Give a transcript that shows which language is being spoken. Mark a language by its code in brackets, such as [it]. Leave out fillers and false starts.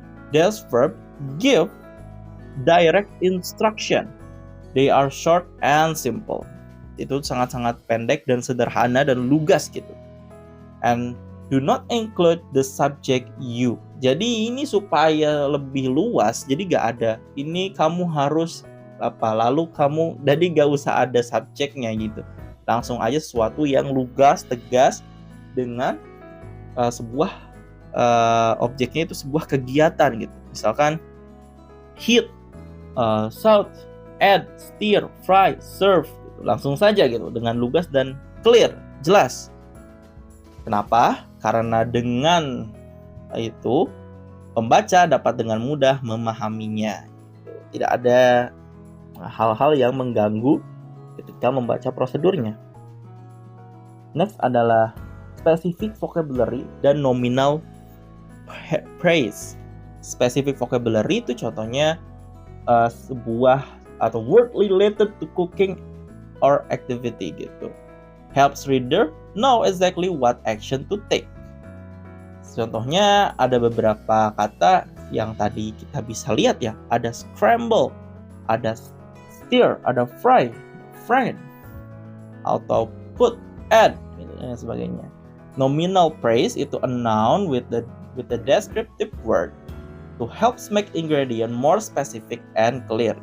[en] These verbs give direct instruction. They are short and simple. [id] Itu sangat-sangat pendek dan sederhana dan lugas gitu. [en] And do not include the subject you. [id] Jadi ini supaya lebih luas, jadi gak ada ini kamu harus apa, lalu kamu, jadi gak usah ada subjeknya gitu. Langsung aja sesuatu yang lugas, tegas dengan sebuah objeknya itu sebuah kegiatan gitu. Misalkan heat, salt, add, stir, fry, serve gitu. Langsung saja gitu dengan lugas dan clear, jelas. Kenapa? Karena dengan itu pembaca dapat dengan mudah memahaminya. Tidak ada hal-hal yang mengganggu ketika membaca prosedurnya. Next adalah specific vocabulary dan nominal praise. [en] Specific vocabulary [id] itu contohnya sebuah atau [en] word related to cooking or activity gitu. Helps reader know exactly what action to take. [id] Contohnya ada beberapa kata yang tadi kita bisa lihat ya. Ada scramble, ada stir, ada fry, fried, atau put, add, dan sebagainya. [en] Nominal praise [id] itu [en] a noun with the descriptive word to help make ingredient more specific and clear.